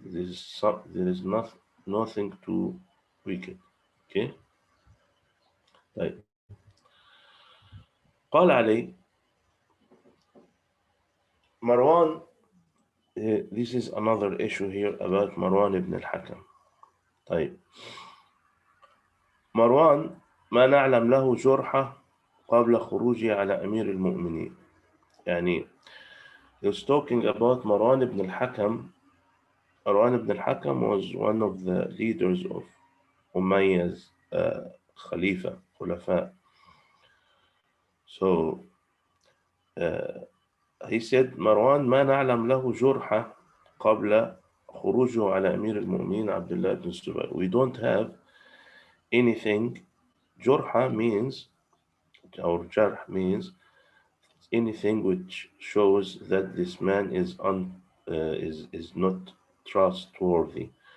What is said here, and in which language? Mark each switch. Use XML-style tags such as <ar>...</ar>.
<en>There is nothing to weaken. Okay?</en> <ar>طيب. قال علي</ar> <en>Marwan, this is another issue here about Marwan ibn al-Hakam.</en> <ar>طيب. مروان ما نعلم له جرحة قبل خروجه على أمير المؤمنين. يعني</ar> <en>he was talking about Marwan ibn al-Hakam. Marwan ibn al-Hakam was one of the leaders of Umayyah's Khulafa. So he said</en> <ar>مروان ما نعلم له جرحة قبل خروجه على أمير المؤمنين عبد الله بن الزبير.</ar> <en>We don't have anything. جرحة means, or jarh means, anything which shows that this man is not trustworthy.</en>